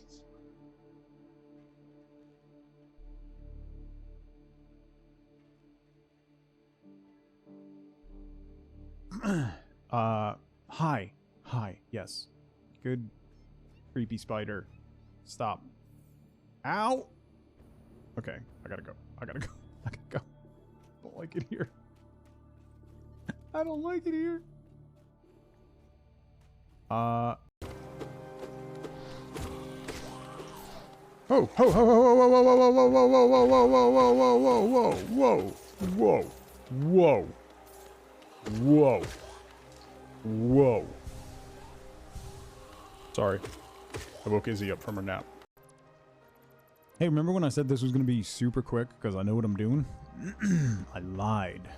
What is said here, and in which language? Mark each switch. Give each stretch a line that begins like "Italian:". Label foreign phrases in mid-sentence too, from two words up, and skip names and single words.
English: Hi, yes. Good creepy spider. Stop. Ow! Okay, I gotta go. I gotta go. I don't like it here. I don't like it here. Oh, ho, ho, ho, ho, ho, ho, ho, ho, ho, ho, ho, ho, ho, whoa, whoa, whoa, whoa, whoa. Sorry, I woke Izzy up from her nap. Hey, remember when I said this was gonna be super quick because I know what I'm doing? I lied.